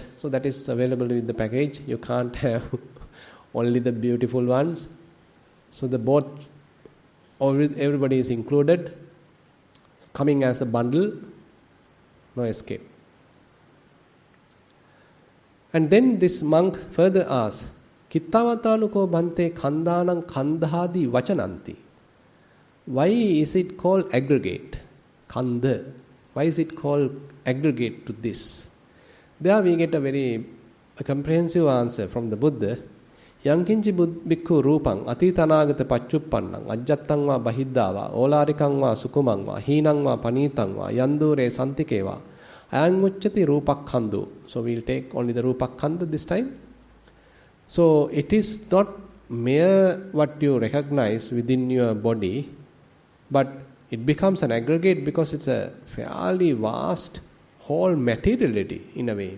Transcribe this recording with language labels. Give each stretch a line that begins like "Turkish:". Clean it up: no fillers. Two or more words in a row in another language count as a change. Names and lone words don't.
English: So that is available with the package. You can't have only the beautiful ones. So the both, everybody is included, coming as a bundle, no escape. And then this monk further asks,
Pali: Kittavatanuko bhante khandanam khandhadi vachananti.
English: Why is it called aggregate? Khandha. Why is it called aggregate to this? There we get a comprehensive answer from the Buddha.
Pali: Yankinchi bhikkhu rupang atitanagata pachuppannang ajjattang va bahiddava olarikang va sukumang va hinang va panitang va yandure santike va ayangucchati rupakhandu.
English: So we'll take only the rupakhandu this time. So it is not mere what you recognize within your body, but it becomes an aggregate because it's a fairly vast whole materiality in a way.